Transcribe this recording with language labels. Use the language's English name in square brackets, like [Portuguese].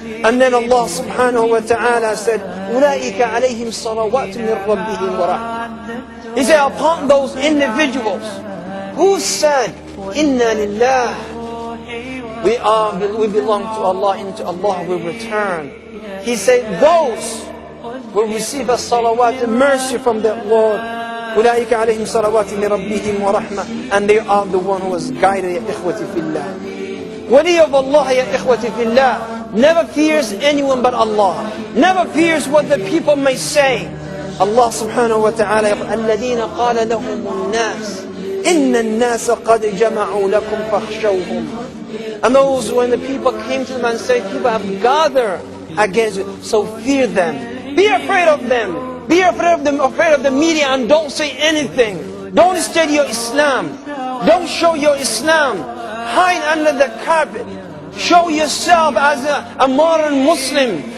[English] And then Allah subhanahu wa ta'ala said, [Arabic] أُولَٰئِكَ عَلَيْهِمْ صَلَوَاتٌ مِّن رَبِّهِمْ وَرَحْمَةٌ. [English] He said, upon those individuals who said, Inna lillah, we belong to Allah, and to Allah we return. He said, those will receive a salawat, mercy from their Lord, [Arabic] أولئك عليهم صلوات من ربهم ورحمة. [English] And they are the one who was guided, [Arabic] يا إخوتي في الله. [English] Wali of Allah, ya ikhwati fillah, never fears anyone but Allah. Never fears what the people may say. [Arabic] Allah subhanahu wa ta'ala يقول الذين قال لهم الناس إن الناس قد جمعوا لكم فاخشوهم. [English] And those when the people came to them and said, people have gathered against you, so fear them. Be afraid of them. Be afraid of them, afraid of the media, and don't say anything. Don't state your Islam. Don't show your Islam. Hide under the carpet. Show yourself as a modern Muslim.